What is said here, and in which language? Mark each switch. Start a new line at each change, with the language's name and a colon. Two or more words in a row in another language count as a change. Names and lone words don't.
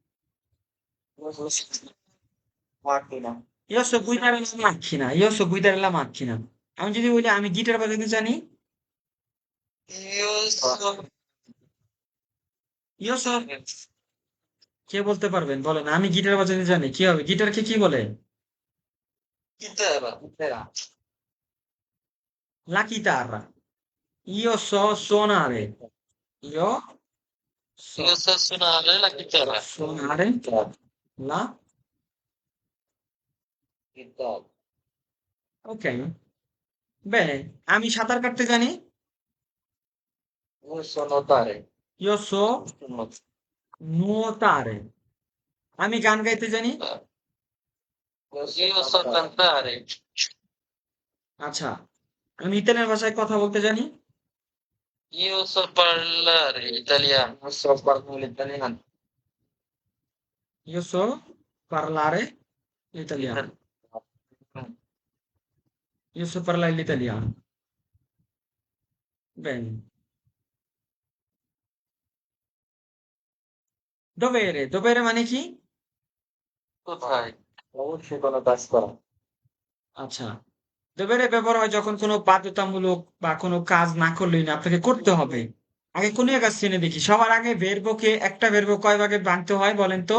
Italian: macchina, io so guidare la macchina, io so guidare la macchina.
Bangla: আমি যদি বলি আমি গিটার বাজাতে জানি,
Italian: io so, io so,
Bangla: কে বলতে পারবেন বলেন? আমি গিটার বাজাতে জানি, কি হবে? গিটারকে কি বলে?
Italian: chitarra, chitarra, লা chitarra। io so suonare, io so io so suonare la chitarra, suonare la, chitarra, ok, bene,
Bangla: আমি সাঁতার কাটতে জানি,
Italian: io so nuotare, io so nuotare।
Bangla: আমি গান গাইতে জানি,
Italian: io so cantare,
Bangla: আচ্ছা, আমি ইতালিয়ান ভাষায় কথা বলতে জানি,
Italian: Io so parlare italiano, non so parlare l'italiano. Io so parlare l'italiano. Io so parlare l'italiano. Bene. Dovere. Dovere
Bangla: মানে কি? কোথায়? অবশ্যই কোনো কাজ করা। আচ্ছা। দোবেরে ব্যবহার হয় যখন কোনো বাধ্যতামূলক বা কোনো কাজ না করলেই না আপনাকে করতে হবে। আগে কোন এক কাজ চিনে দেখি। সবার আগে ভেরবকে একটা ভেরব কয় ভাগে ভাঙতে হয় বলেন তো?